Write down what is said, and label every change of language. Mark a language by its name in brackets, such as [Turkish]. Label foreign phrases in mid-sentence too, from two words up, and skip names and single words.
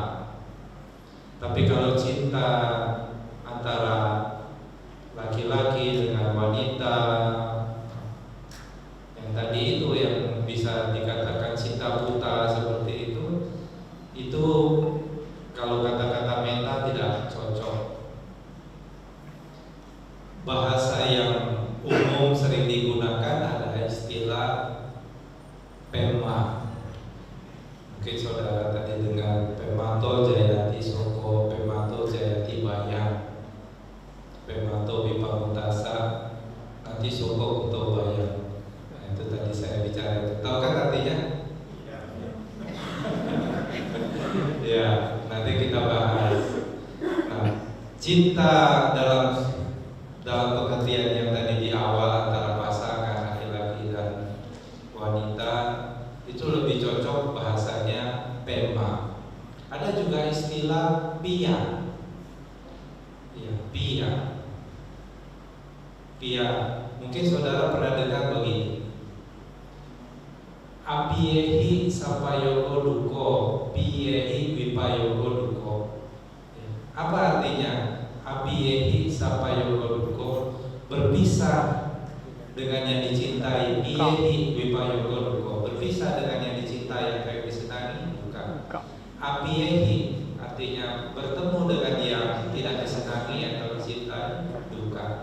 [Indonesian] Tapi kalau cinta antara laki-laki dengan wanita, yang tadi itu yang bisa dikatakan cinta buta seperti itu kalau kata-kata metta tidak cocok. Bahasa yang umum sering digunakan adalah istilah pema. Mungkin saudara tadi dengar [Pali] pemato jayati soko, pemato jayati bayang, pemato bipamutasa, nanti soko kuto bayang. [Indonesian] Nah, itu tadi saya bicara itu. Tahu kan artinya? Ya, nanti kita bahas. Nah, cinta dalam pengertian yang tadi di awal antara pasangan laki-laki dan wanita itu lebih cocok bahasanya pema. Ada juga istilah pia. Ya, pia. Pia. Mungkin saudara pernah dengar begini. [Pali] Apiehi sapayogo duko, piyehi wipayogo duko. [Indonesian] Apa artinya? [Pali] Apiehi sapayogo duko, [Indonesian] berpisah dengan yang dicintai, [Pali] piyehi wipayogo duko, [Indonesian] berpisah dengan yang dicintai yang kayak disenangi, bukan. Apiehi artinya bertemu dengan yang tidak disenangi atau dicintai, duka.